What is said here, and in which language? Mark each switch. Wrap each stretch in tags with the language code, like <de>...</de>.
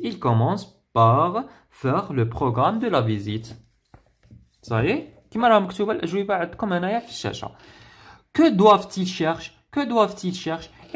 <fr>Il commence par faire le programme de la visite. Ça y est?</fr> <ar>كما راه مكتوبة الأجوبة عندكم هنايا في الشاشة.</ar> <fr>Que doivent-ils chercher? Que doivent-ils chercher?</fr>